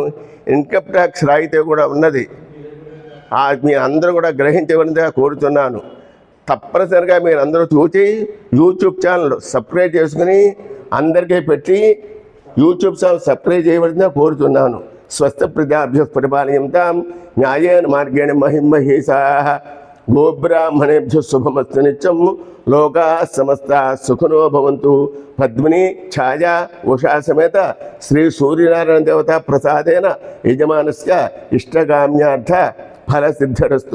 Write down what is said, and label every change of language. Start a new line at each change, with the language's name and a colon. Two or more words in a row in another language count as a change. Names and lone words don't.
English: income tax
Telugu: రాయితీ కూడా ఉన్నది. మీ అందరూ కూడా గ్రహించవలసిందిగా కోరుతున్నాను. తప్పనిసరిగా మీరు అందరూ చూసి యూట్యూబ్ ఛానల్ సబ్స్క్రైబ్ చేసుకుని అందరికీ పెట్టి యూట్యూబ్ ఛానల్ సబ్స్క్రైబ్ చేయవలసిందిగా కోరుతున్నాను.
Sanskrit: స్వస్థ ప్రజాభ్య పరిపాలయంతాం న్యాయేన మార్గేణ మహిమహీషాః గోబ్రాహ్మణేభ్య శుభమస్తు నిత్యం లోకా సమస్త సుఖినో భవంతు. పద్మిని ఛాయా ఉషా సమేత శ్రీ సూర్యనారాయణ దేవతా ప్రసాదేన యజమానస్య ఇష్టకామ్యార్థ ఫలసిద్ధిరస్తు.